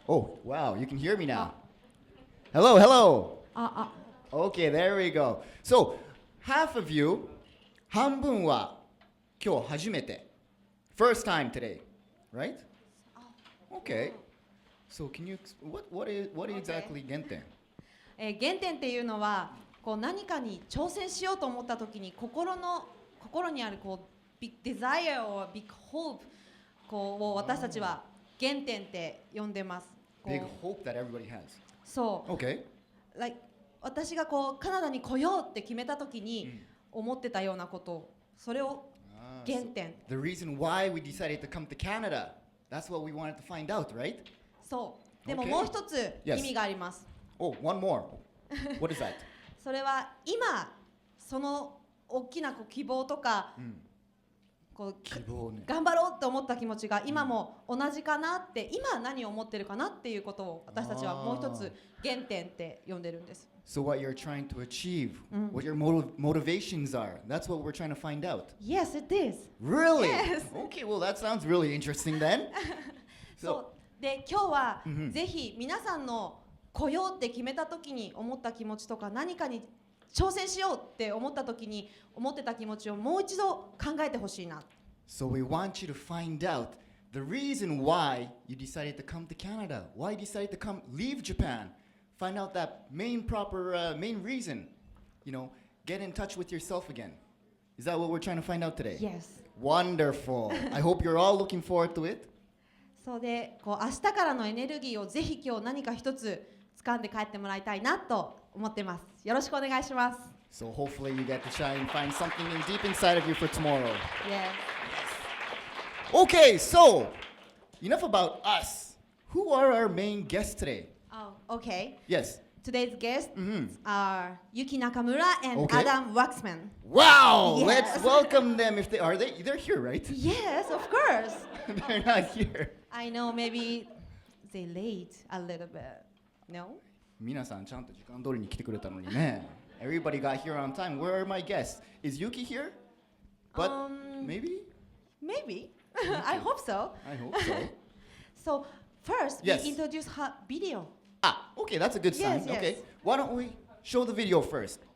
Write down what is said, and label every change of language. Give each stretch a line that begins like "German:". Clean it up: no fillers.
English: Oh, wow, you can hear me now. Hello, hello. Okay, there we go. So, half of you,
Japanese: 半分は今日初めて.
English: First time today, right? Okay. So, can you what is exactly GENTEN?
Japanese: 原点っていうのはこう何かに挑戦しようと思った時に心にあるこう
English: big desire or big hope
Japanese: こうを私たちは原点って呼んでます。
English: Big hope that everybody has.
Japanese: そう。
English: Okay.
Japanese: Like 私がこうカナダに来ようって決めた時に思ってたようなこと、それを原点。
English: The reason why we decided to come to Canada. That's what we wanted to find out, right?
Japanese: そう。でももう一つ意味があります。
English: Oh, one more. What is that?
Japanese: それは今その大きなこう希望とか、こう希望ね。頑張ろうと思った気持ちが今も同じかなって、今何を思ってるかなっていうことを私たちはもう一つ原点って呼んでるんです。
English: So what you're trying to achieve, what your motivations are, that's what we're trying to find out. Yes, it is. Really? Yes. Okay, well that sounds really interesting then.
Japanese: そうで今日はぜひ皆さんの来ようって決めた時に思った気持ちとか、何かに挑戦しようって思った時に思ってた気持ちをもう一度考えてほしいな。
English: So we want you to find out the reason why you decided to come to Canada, why you decided to come leave Japan. Find out that main reason, get in touch with yourself again. Is that what we're trying to find out today? Yes. Wonderful. I hope you're all looking forward to it.
Japanese: そうでこう明日からのエネルギーをぜひ今日何か一つ掴んで帰ってもらいたいなと思ってます。よろしくお願いします。
English: So hopefully you get to shine and find something deep inside of you for tomorrow. Yes. Okay, so enough about us. Who are our main guests today? Oh, okay. Yes. Today's guests are Yuki Nakamura and Okay. Adam Waxman. Wow! Yes. Let's welcome them. If they're here, right? Yes, of course. They're not here. I know maybe they late a little bit. No?
Japanese: 皆さんちゃんと時間通りに来てくれたのにね。
English: Everybody got here on time. Where are my guests? Is Yuki here? But maybe? Maybe. I hope so. I hope so. So first, Yes. we introduce her video. Okay, that's a good sign. Yes, yes. Okay, why don't we show the video first?